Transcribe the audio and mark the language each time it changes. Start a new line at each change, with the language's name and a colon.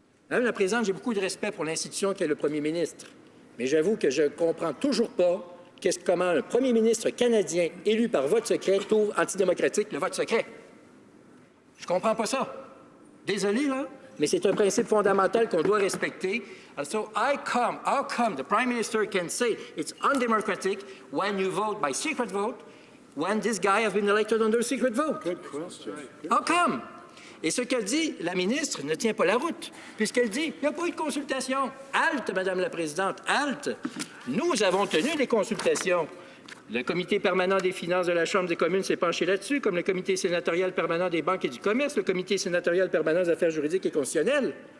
French: Madame la Présidente, j'ai beaucoup de respect pour l'institution qu'est le premier ministre, mais j'avoue que je ne comprends toujours pas comment un premier ministre canadien élu par vote secret trouve antidémocratique le vote secret. Je ne comprends pas ça. Désolé, là, mais c'est un principe fondamental qu'on doit respecter.
English: And so how come the Prime Minister can say it's undemocratic when you vote by secret vote when this guy has been elected under secret vote? Good question. How come?
French: Et ce que dit la ministre ne tient pas la route, puisqu'elle dit « il n'y a pas eu de consultation ». Halte, Madame la Présidente, halte. Nous avons tenu des consultations. Le comité permanent des finances de la Chambre des communes s'est penché là-dessus, comme le comité sénatorial permanent des banques et du commerce, le comité sénatorial permanent des affaires juridiques et constitutionnelles.